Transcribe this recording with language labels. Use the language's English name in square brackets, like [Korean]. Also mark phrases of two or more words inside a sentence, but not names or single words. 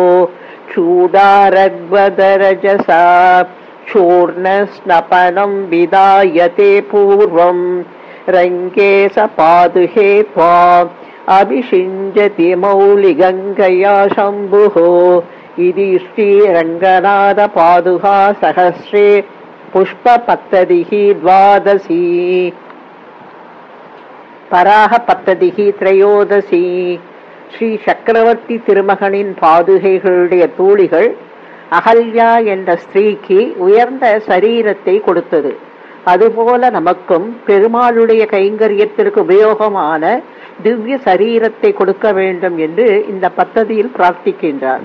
[Sanskrit] चूडारग्मदरजसा चूर्णस्नपनं विधायते पूर्वं रङ्गे स पादुहे त्वाम् अभिषिञ्चति मौलिगङ्गया शम्भुः इति श्रीरङ्गनाथपादुका सहस्रे पुष्पपद्धतिः द्वादशी पराग पद्धतिः त्रयोदशी. [Tamil] ஸ்ரீ சக்கரவர்த்தி திருமகனின் பாதுகைகளுடைய தூளிகள் அகல்யா என்ற ஸ்திரீக்கு உயர்ந்த சரீரத்தை கொடுத்தது. அதுபோல நமக்கும் பெருமாளுடைய கைங்கரியத்திற்கு உபயோகமான திவ்ய சரீரத்தை கொடுக்க வேண்டும் என்று இந்த பத்ததியில் பிரார்த்திக்கின்றார்.